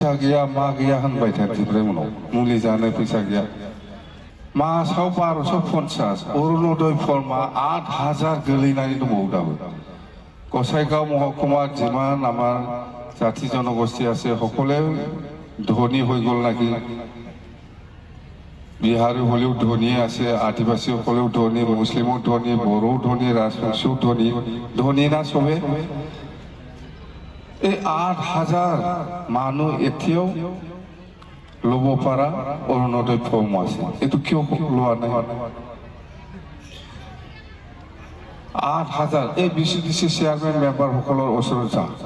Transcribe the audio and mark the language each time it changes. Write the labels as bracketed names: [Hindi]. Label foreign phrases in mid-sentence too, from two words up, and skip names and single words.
[Bodo] फैसा गैया मा गैया होनबाय थायोफ्राय उनाव मुलि जानो फैसा गैया मासाव 1250 अरुणोदय फर्मा 8000 गोलैनानै दंबावो दाबो गसाइगाव महकुमा [Assamese] যিমান আমাৰ জাতি জনগোষ্ঠী আছে সকলে ধনী হৈ গ'ল নাকি বিহাৰী হলেও ধনী আছে আদিবাসী সকলেও ধনী মুছলিমও ধনী বড়ো ধনী ৰাজবংশীও ধনী না সবে এই 8000 মানুহ এতিয়াও ল'ব পৰা অৰুণোদয় ফৰ্ম আছে এইটো কিয় লোৱা নাই 8000 এই বিচিডিসি [English] chairman member [Assamese] সকলৰ ওচৰত যা